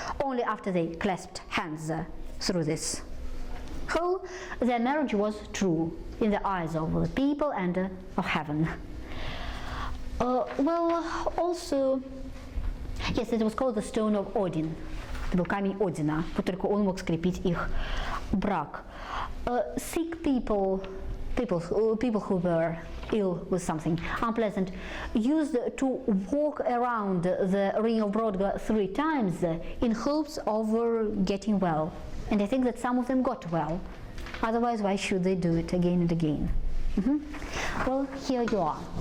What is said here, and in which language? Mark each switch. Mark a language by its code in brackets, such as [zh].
[en] Only after they clasped hands through this hole, their marriage was true in the eyes of the people and of heaven. Also, yes, it was called the stone of Odin. [ru] Это был камень Одина, только он мог скрепить их брак. [en] Sick people who were ill with something unpleasant used to walk around the ring of Brodgar 3 times in hopes of getting well. And I think that some of them got well. Otherwise, why should they do it again and again? Well, here you are.